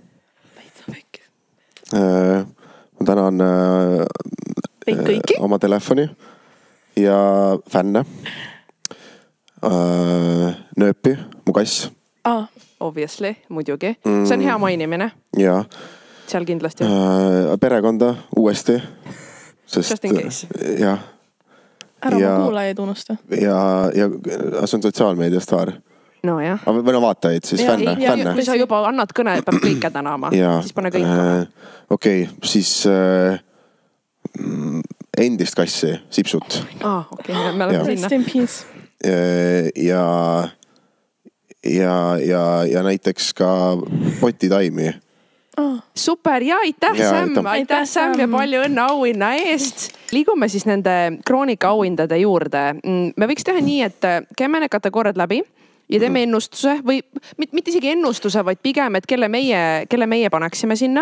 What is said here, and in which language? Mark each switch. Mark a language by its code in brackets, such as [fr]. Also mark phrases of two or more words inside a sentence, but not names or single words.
[et] Ma tänan oma telefoni ja fänne. Nööpi, mu kass. Obviously, muidugi. See on hea mainimine. Jaa. Seal kindlasti. Perekonda uuesti. [en] Just in case. [et] Jah. Ära ma kuulajaid unusta. Ja see on sotsiaalmeedia staar. No jah. Või no vaatajaid, siis fänne. Kui sa juba annad kõne, peab kõike tänama. Siis pane kõik. Okei, siis endist kassi, Sipsut. Okei, me oleme sinna. [en] Rest in peace. [et] Ja näiteks ka potitaimi. Super ja aitäh Sam ja palju õnne auhinna eest. Liigume siis nende Kroonika auhindade juurde. Me võiks teha nii, et käime need kategooriad läbi ja teeme ennustuse või mitte isegi ennustuse, vaid pigem, et kelle meie paneksime sinna.